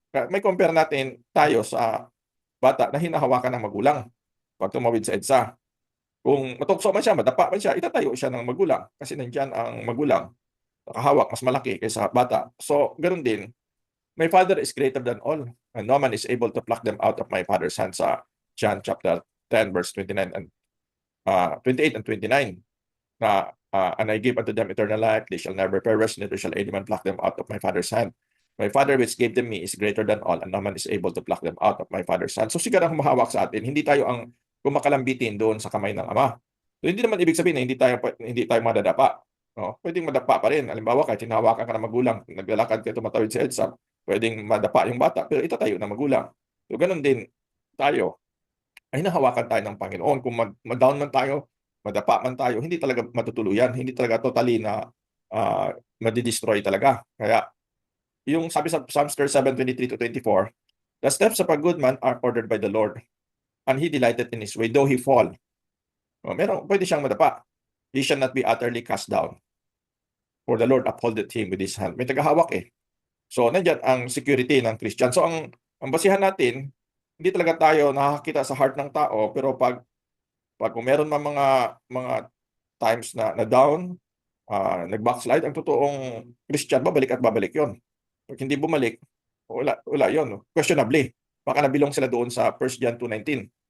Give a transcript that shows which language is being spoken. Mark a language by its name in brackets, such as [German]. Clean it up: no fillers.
[Filipino] May compare natin tayo sa bata na hinahawakan ng magulang pag tumawid sa EDSA. Kung matukso man siya, madapa man siya, itatayo siya ng magulang kasi nandiyan ang magulang. Nakahawak, mas malaki kaysa bata. So, ganoon din, [English] my Father is greater than all, and no man is able to pluck them out of my Father's hand sa John chapter 10 verse 29 and 28 and 29. And I give unto them eternal life, they shall never perish, neither shall any man pluck them out of my Father's hand. My Father which gave them me is greater than all, and no man is able to pluck them out of my Father's hand. [Filipino] So siguro ang humahawak sa atin, hindi tayo ang kumakalambitin doon sa kamay ng Ama. So hindi naman ibig sabihin na hindi tayo madadapa. No? Pwedeng madapa pa rin. Halimbawa, kahit hinahawakan ka ng magulang, naglalakad ka tumatawid sa EDSA, pwedeng madapa yung bata, pero itatayo ng magulang. So ganun din tayo. Ay hinahawakan tayo ng Panginoon. Kung mag-down man tayo, madapa man tayo, hindi talaga matutuluyan, hindi talaga totally na madi-destroy talaga. Kaya yung sabi sa [English] Psalms 37:23 to 24, the steps of a good man are ordered by the Lord, and he delighted in his way, though he fall. [Filipino] Pwede siyang madapa. [English] He shall not be utterly cast down, for the Lord upholdeth him with his hand. [Filipino] May tagahawak eh. So, nandiyan ang security ng Christian. So, ang basihan natin, hindi talaga tayo nakakita sa heart ng tao, pero pag kung meron man mga times na down, nag-backslide, ang totoong Christian, babalik at babalik yon. Pag hindi bumalik, wala yon. Questionably. Baka nabilong sila doon sa 1 John 2:19.